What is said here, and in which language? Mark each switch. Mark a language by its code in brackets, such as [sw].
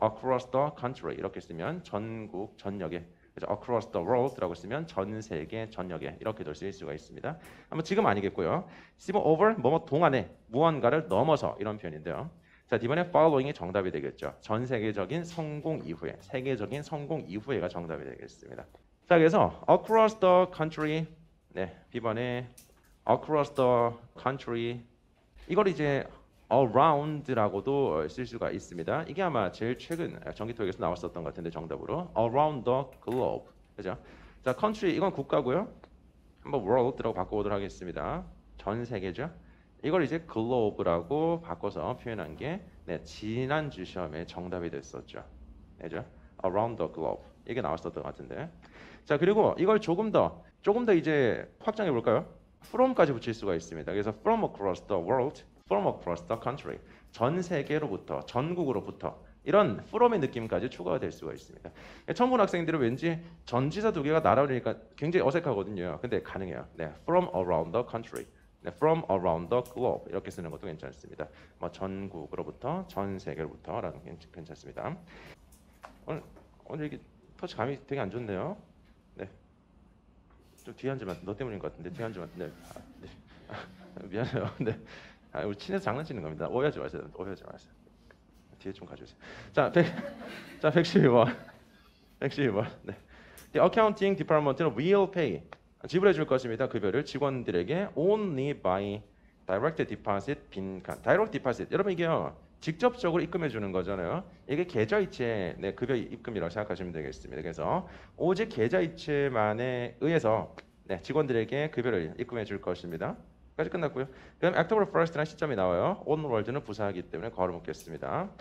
[en] Across the country [ko] 이렇게 쓰면 전국 전역에 [en] across the world [ko] 라고 쓰면 전 세계 전역에 이렇게도 쓰일 수가 있습니다. 아마 지금 아니겠고요. C번 over 뭐뭐 동안에 무언가를 넘어서 이런 표현인데요. 자, 이번에 following이 정답이 되겠죠. 전 세계적인 성공 이후에 세계적인 성공 이후에가 정답이 되겠습니다. [en] 자, [ko] 그래서 [en] across the country. 네, [ko] B번에 [en] across the country. [ko] 이걸 이제 around라고도 쓸 수가 있습니다. 이게 아마 제일 최근 전기토익에서 나왔었던 것 같은데 정답으로 [en] around the globe. [ko] 그죠? 자, country 이건 국가고요. 한번 world라고 바꿔보도록 하겠습니다. 전 세계죠. 이걸 이제 globe라고 바꿔서 표현한 게 네, 지난주 시험에 정답이 됐었죠. [en] 그죠? around the globe. [ko] 이게 나왔었던 것 같은데. 자, 그리고 이걸 조금 더 이제 확장해 볼까요? from까지 붙일 수가 있습니다. 그래서 [en] from across the world, from across the country. [ko] 전 세계로부터, 전국으로부터 이런 from의 느낌까지 추가가 될 수가 있습니다. 처음 본 학생들은 왠지 전지사 두 개가 날아오니까 굉장히 어색하거든요. 근데 가능해요. [en] 네, from around the country. [ko] 네, [en] from around the globe [ko] 이렇게 쓰는 것도 괜찮습니다. 뭐 전국으로부터, 전 세계로부터라는 게 괜찮습니다. 오늘 이게 터치 감이 되게 안 좋네요. 네, 좀 뒤에 앉으면 너 때문인 것 같은데 뒤에 앉으면 네, 미안해요. 네, 우리 친해서 장난치는 겁니다. 오해하지 마세요. 오해하지 마세요. 뒤에 좀 가주세요. 자, 112번. 112번. 네. [en] The accounting department는 will pay. [ko] 지불해 줄 것입니다. 급여를 직원들에게 [en] only by direct deposit [ko] 빈칸. direct deposit. 여러분 이게요. 직접적으로 입금해 주는 거잖아요. 이게 계좌이체 네, 급여 입금이라고 생각하시면 되겠습니다. 그래서 오직 계좌이체만에 의해서 네, 직원들에게 급여를 입금해 줄 것입니다. 까지 끝났고요. 그럼 October 1st라는 시점이 나와요. onward는 부사이기 때문에 걸어놓겠습니다.